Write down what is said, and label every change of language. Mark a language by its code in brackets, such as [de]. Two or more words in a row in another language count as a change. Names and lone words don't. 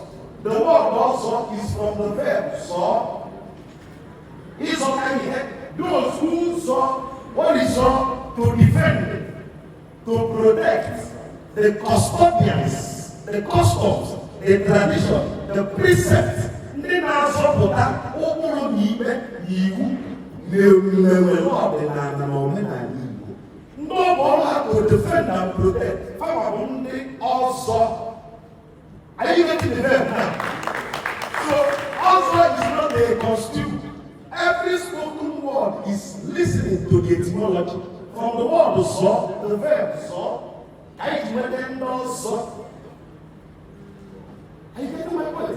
[en] The word also is from the verb saw. Those who saw what is saw to defend, to protect the custodians, the customs, the tradition, the precepts. [ig] Ndị na-azọpụta ụkpụrụ na ikpe na iwu na-ewulewe n'ọdịnala na omenala Igbo. Ndị ọbụla ha [en] to defend and protect. [ig] Fama bụ ndị ọzọ. [en] Are you getting the verb now? So ọzọ is not a costume. Every spoken word is listening to the etymology. From the word saw, the verb saw, are you getting those my point?